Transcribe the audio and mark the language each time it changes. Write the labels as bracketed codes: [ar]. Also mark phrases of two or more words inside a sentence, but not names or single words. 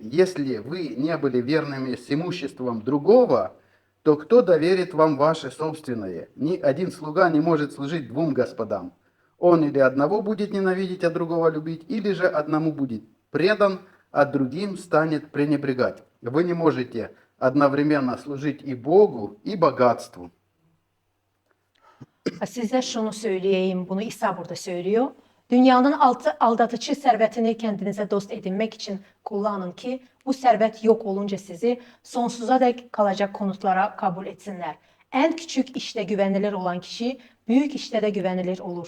[ru] Если вы не были верными с имуществом другого, то кто доверит вам ваше собственное? Ни один слуга не может служить двум господам. Он или одного будет ненавидеть, а другого любить, или же одному будет предан, а другим станет пренебрегать. Вы не можете одновременно служить и Богу, и богатству. [tr] Size şunu söyleyeyim, bunu İsa burada söylüyor. Dünyanın aldatıcı servetini kendinize dost edinmek için kullanın ki bu servet yok olunca sizi sonsuza dek kalacak konutlara kabul etsinler. En küçük işte güvenilir olan kişi büyük işte de güvenilir olur.